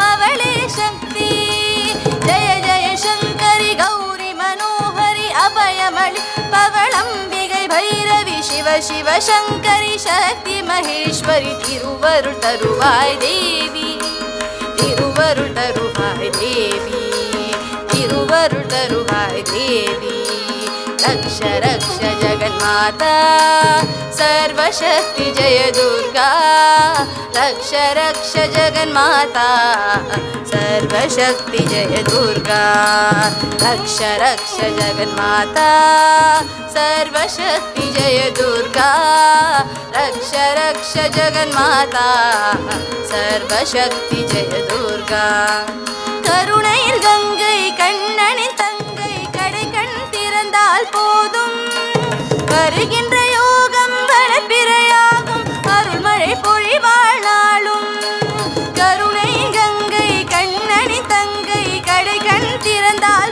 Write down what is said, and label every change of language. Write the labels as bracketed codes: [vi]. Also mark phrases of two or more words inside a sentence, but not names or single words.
[ta] அவளே சக்தி ஜெய ஜெய சங்கரி கௌரி மனோஹரி அபயமளி பவளம்பிகை பைரவி சிவ சிவ சங்கரி சக்தி மகேஸ்வரி திருவருள் தருவாய் தேவி திருவருள் தருவாய் தேவி திருவருள் தருவாய் தேவி [sa] रक्ष रक्ष जगन्माता सर्वशक्ति जय दुर्गा रक्ष रक्ष जगन्माता सर्वशक्ति जय दुर्गा रक्ष रक्ष जगन्माता सर्वशक्ति जय दुर्गा रक्ष रक्ष जगन्माता सर्वशक्ति जय दुर्गा [ta] கருணையில் கங்கை கண்ணனின் தங்கை கடை கண் திறந்தால் போதும் வருகின்ற யோகம் வளப்பிறையாகும் அருள்மழை பொழிவாள் நாளும் கருணை கங்கை கண்ணனின் தங்கை கடை கண் திறந்தால்